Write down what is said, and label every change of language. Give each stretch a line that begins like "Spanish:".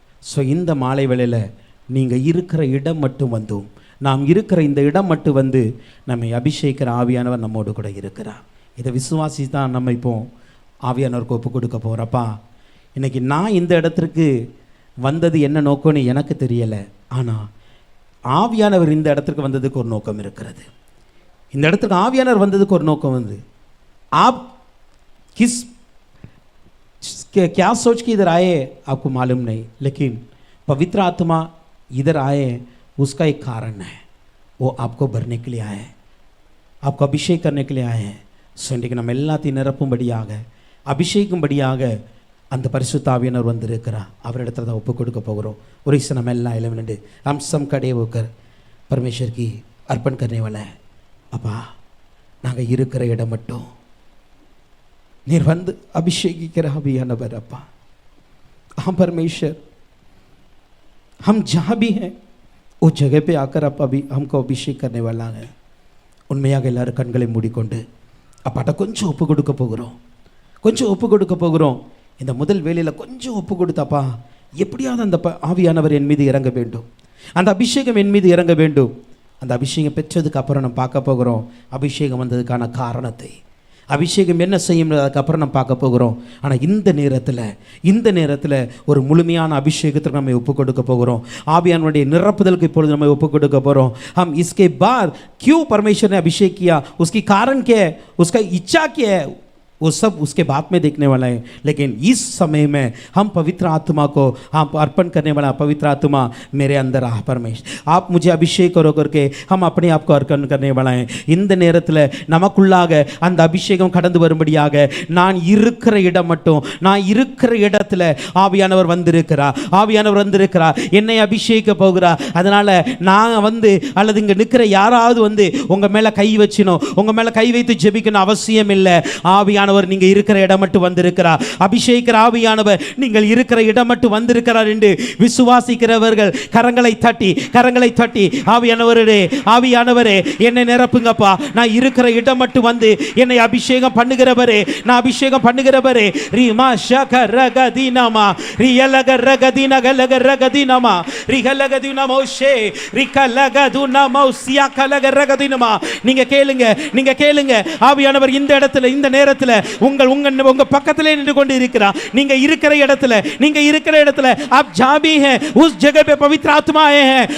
Tamil: So இந்த மாலை வேளையில் நீங்கள் இருக்கிற இடம் மட்டும் வந்தோம், நாம் இருக்கிற இந்த இடம் மட்டும் வந்து நம்மை அபிஷேகிக்கிற ஆவியானவர் நம்மோடு கூட இருக்கிறார். இதை விசுவாசி தான் நம்ம இப்போ ஆவியானவருக்கு ஒப்பு கொடுக்க போகிறப்பா. இன்றைக்கி நான் இந்த இடத்திற்கு வந்தது என்ன நோக்கம்னு எனக்கு தெரியலை, ஆனால் ஆவியானவர் இந்த இடத்துக்கு வந்ததுக்கு ஒரு நோக்கம் இருக்கிறது. இந்த இடத்துக்கு ஆவியானவர் வந்ததுக்கு ஒரு நோக்கம் வந்து
Hindi: आप किस क्या सोच के इधर आए आपको मालूम नहीं, लेकिन पवित्र आत्मा इधर आए उसका एक कारण है, वो आपको भरने के लिए आए हैं, आपको अभिषेक करने के लिए आए हैं.
Tamil: ஸோ இன்றைக்கு நம்ம எல்லாத்தையும் நிரப்பும்படியாக அபிஷேகும்படியாக அந்த பரிசுத்த ஆவியானவர் வந்திருக்கிறார். அவரிடத்துல தான் ஒப்பு கொடுக்க போகிறோம். ஒரு இசை நம்ம எல்லாம் இளவனண்டு
Hindi: हम सब खड़े होकर परमेश्वर की अर्पण करने वाला है.
Tamil: அப்பா நாங்கள் இருக்கிற இடம் மட்டும் நீர் வந்து அபிஷேகிக்கிற ஆவியானவர் அப்பா.
Hindi: हम परमेश्वर हम जहाँ भी हैं उस जगह पे आकर आप अभी हमको अभिषेक करने वाला है.
Tamil: உண்மையாக எல்லாரும் கண்களை மூடிக்கொண்டு அப்பாட்ட கொஞ்சம் ஒப்பு கொடுக்க போகிறோம். கொஞ்சம் ஒப்பு கொடுக்க போகிறோம். இந்த முதல் வேளையில் கொஞ்சம் ஒப்பு கொடுத்தாப்பா, எப்படியாவது அந்த ஆவியானவர் என் மீது இறங்க வேண்டும், அந்த அபிஷேகம் என் மீது இறங்க வேண்டும். அந்த அபிஷேகம் பெற்றதுக்கு அப்புறம் நம்ம பார்க்க போகிறோம் அபிஷேகம் வந்ததுக்கான காரணத்தை, அபிஷேகம் என்ன செய்யும் அதுக்கப்புறம் நம்ம பார்க்க போகிறோம். ஆனால் இந்த நேரத்தில் ஒரு முழுமையான அபிஷேகத்துக்கு நம்ம ஒப்பு கொடுக்க போகிறோம். ஆவியானுடைய நிரப்புதலுக்கு இப்பொழுது நம்ம ஒப்பு கொடுக்க போகிறோம்.
Hindi: हम इसके बाद क्यों परमेश्वर ने अभिषेक किया, उसकी कारण क्या है, उसका इच्छा क्या है, वो सब उसके बाद में देखने वाला है. लेकिन इस समय में हम पवित्र आत्मा को हम अर्पण करने वाला. पवित्र आत्मा मेरे अंदर आ परमेश्वर, आप मुझे अभिषेक करो करके हम अपने आप को अर्पण करने वाला है.
Tamil: இந்த நேரத்தில் நமக்குள்ளாக அந்த அபிஷேகம் கடந்து வரும்படியாக நான் இருக்கிற இடம் மட்டும், நான் இருக்கிற இடத்துல ஆவியானவர் வந்திருக்கிறார், என்னை அபிஷேகிக்க போகிறார். அதனால நான் அல்லது இங்கே நிற்கிற யாராவது உங்க மேல கை வச்சினோம், உங்க மேல கை வைத்து ஜெபிக்கணும் அவசியம் இல்லை. ஆவியானவர் நீங்க இருக்கிற இடம் மட்டும் வந்திருக்கிறார். அபிஷேகிக்கிற ஆவியானவர் நீங்கள் இருக்கிற இடம் மட்டும் வந்திருக்கிறார் என்று விசுவாசிக்கிறவர்கள் கரங்களை தட்டி ஆவியானவரே என்னை நிரப்புங்கப்பா, நான் இருக்கிற இடம் மட்டும் என்னை அபிஷேகம் பண்ணுகிறவரே, நான் அபிஷேகம் பண்ணுகிறவரே. ரீமா ஷகரகதினமா ரியலகரகதினகலகரகதினமா ரிகலகதினமோஷே ரிகலகதுனமௌசியகலகரகதினமா. நீங்க கேளுங்க ஆவியானவர் இந்த இடத்துல இந்த நேரத்தில் உங்க பக்கத்திலே நின்று கொண்டு இருக்கிறார். நீங்க இருக்கிற இடத்துல
Hindi: आप जहां भी हैं उस जगह पे पवित्र आत्मा आए हैं.